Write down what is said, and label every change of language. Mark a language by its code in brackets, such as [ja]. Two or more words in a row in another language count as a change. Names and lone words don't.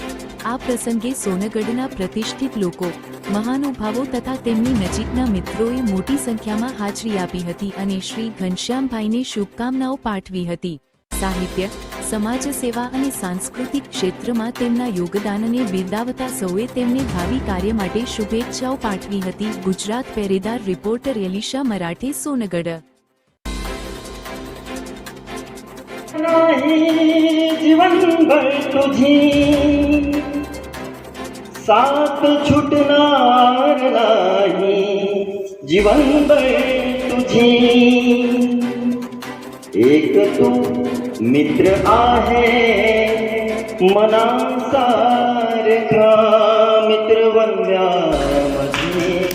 [gu] આ પ્રસંગે સોનગઢના પ્રતિષ્ઠિત લોકો, મહાનુભાવો તથા તેમની નજીકના મિત્રોએ મોટી સંખ્યામાં હાજરી આપી હતી અને શ્રી ઘનશ્યામભાઈને શુભકામનાઓ પાઠવી હતી। સાહિત્ય, સમાજ સેવા અને સાંસ્કૃતિક ક્ષેત્રમાં તેમના યોગદાનને બિરદાવતા સૌએ તેમને ભાવિ કાર્ય માટે શુભેચ્છાઓ પાઠવી હતી। ગુજરાત પેરેદાર રિપોર્ટર એલિશા મરાઠે, સોનગઢ। [mr] जीवन भर तुझी साथ छूटणार नाही, जीवन भर तुझी एक तू मित्र आहे मनासारखा, मित्र वनव्यामध्ये